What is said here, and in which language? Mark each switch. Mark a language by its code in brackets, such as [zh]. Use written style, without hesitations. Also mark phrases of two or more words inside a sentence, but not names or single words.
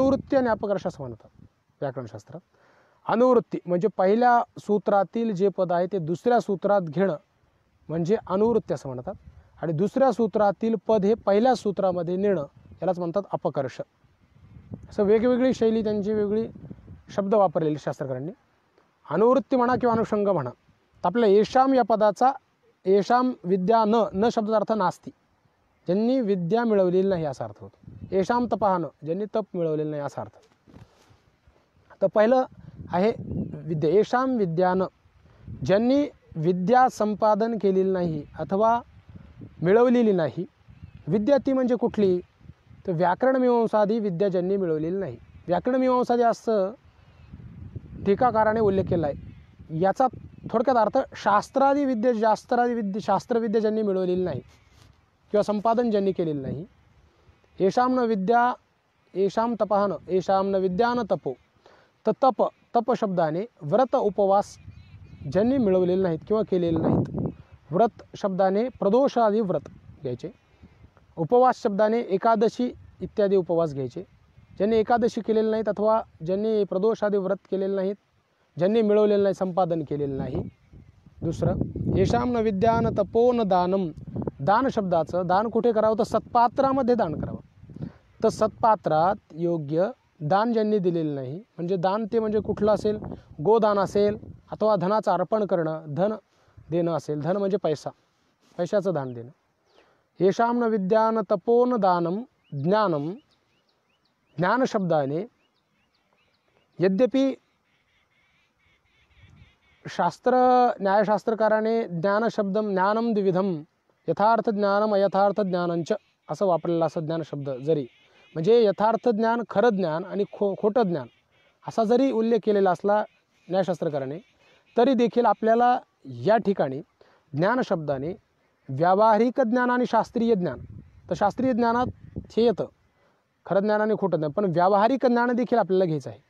[mr] अनुवृत्ती आणि अपकर्ष असं म्हणतात. व्याकरणशास्त्रात अनुवृत्ती म्हणजे पहिल्या सूत्रातील जे पद आहे ते दुसऱ्या सूत्रात घेणं म्हणजे अनुवृत्ती असं म्हणतात, आणि दुसऱ्या सूत्रातील पद हे पहिल्या सूत्रामध्ये नेणं यालाच म्हणतात अपकर्ष. असं वेगवेगळी शैली, त्यांची वेगळी शब्द वापरलेले शास्त्रकारांनी. अनुवृत्ती म्हणा किंवा अनुषंग म्हणा. तर आपल्या येषां या पदाचा [sa] येषां विद्या न [mr] शब्दाचा अर्थ नास्ती, ज्यांनी विद्या मिळवलेली नाही असा अर्थ होतो. [sa] येषां तपः न, [mr] ज्यांनी तप मिळवलेलं नाही असा अर्थ. तर पहिलं आहे विद्या. [sa] येषां विद्या न, [mr] ज्यांनी विद्या संपादन केलेली नाही अथवा मिळवलेली नाही. विद्या ती म्हणजे कुठली, तर व्याकरणमीमांसादी विद्या ज्यांनी मिळवलेली नाही. व्याकरणमीमांसादी असं टीकाकाराने उल्लेख केला आहे. याचा थोडक्यात अर्थ शास्त्रविद्या ज्यांनी मिळवलेली नाही किंवा संपादन ज्यांनी केलेलं नाही. [sa] येषां न विद्या येषां तपः न, येषां न विद्या न तपो. [mr] तर तप शब्दाने व्रत उपवास ज्यांनी मिळवलेले नाहीत किंवा केलेले नाहीत. व्रत शब्दाने प्रदोषादी व्रत घ्यायचे. उपवास शब्दाने एकादशी इत्यादी उपवास घ्यायचे. ज्यांनी एकादशी केलेले नाहीत अथवा ज्यांनी प्रदोषादी व्रत केलेले नाहीत, ज्यांनी मिळवलेलं नाही, संपादन केलेलं नाही. [sa] दुसरं येषां न विद्या न तपो न दानम. [mr] दान शब्दाचं दान कुठे करावं, तर सत्पात्रामध्ये दान करावं. तर सत्पात्रात योग्य दान ज्यांनी दिलेलं नाही, म्हणजे दान ते म्हणजे कुठलं असेल, गोदान असेल अथवा धनाचं अर्पण करणं, धन देणं असेल. धन म्हणजे पैसा, पैशाचं दान देणं. [sa] येषां न विद्या न तपो न दानम ज्ञानम. [mr] ज्ञान शब्दाने यद्यपि न्यायशास्त्रकाराने [sa] ज्ञानशब्दम ज्ञानम द्विविधम यथार्थ ज्ञानम अयथार्थ ज्ञानंच [mr] असं वापरलेलं असं ज्ञानशब्द, जरी म्हणजे यथार्थ ज्ञान, खरं ज्ञान आणि खोटं ज्ञान असा जरी उल्लेख केलेला असला न्यायशास्त्रकाराने, तरी देखील आपल्याला या ठिकाणी ज्ञानशब्दाने व्यावहारिक ज्ञान आणि शास्त्रीय ज्ञान, तर शास्त्रीय ज्ञानात हे येतं खरं ज्ञान आणि खोटं ज्ञान, पण व्यावहारिक ज्ञान देखील आपल्याला घ्यायचं आहे.